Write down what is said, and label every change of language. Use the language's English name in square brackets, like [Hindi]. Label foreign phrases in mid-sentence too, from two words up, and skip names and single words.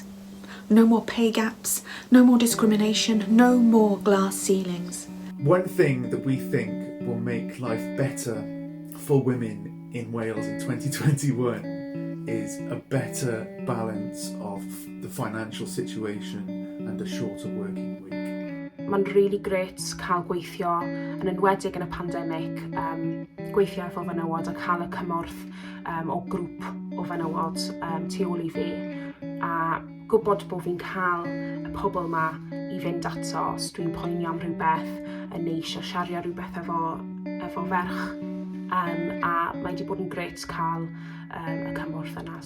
[English] No more pay gaps, no more discrimination, no more glass ceilings. One thing that we think will make life better for women in Wales in 2021 is a better balance of the financial situation and a shorter working week. [Welsh] Mae'n [English] really great [Welsh] cael gweithio yn enwedig yn y pandemig, gweithio efo fenywod a cael y cymorth o grŵp o fenywod tu ôl i fi, a gwybod bod fi'n cael y pobl yma i fynd ato os dwi'n poeni am rhywbeth yn eisiau siario rhywbeth efo ferch, a mae wedi bod yn grêt cael y cymorth yna.